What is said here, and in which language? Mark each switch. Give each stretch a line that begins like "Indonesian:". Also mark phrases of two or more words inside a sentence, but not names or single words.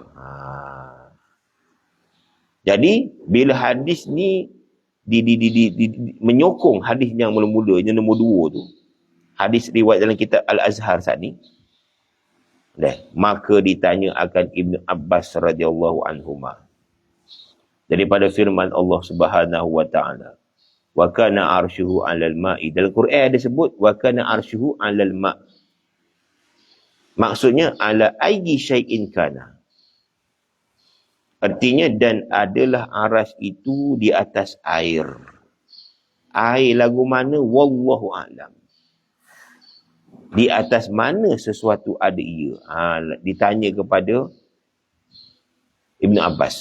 Malay: Jadi, bila hadis ni menyokong hadis yang mula-mula, yang nombor 2 tu, hadis riwayat dalam kitab Al-Azhar saat ni, maka ditanya akan Ibnu Abbas
Arabic: radhiyallahu anhuma
Malay: daripada firman Allah
Arabic: Subhanahu wa taala, wa kana arshuhu 'alal ma'i.
Malay: Dalam Quran ada sebut
Arabic: wa kana arshuhu 'alal ma'. Maksudnya ala ayyi syai'in kana.
Malay: Artinya dan adalah aras itu di atas air. Air lagu mana?
Arabic: Wallahu a'lam.
Malay: Di atas mana sesuatu ada ia? Ditanya kepada Ibnu Abbas.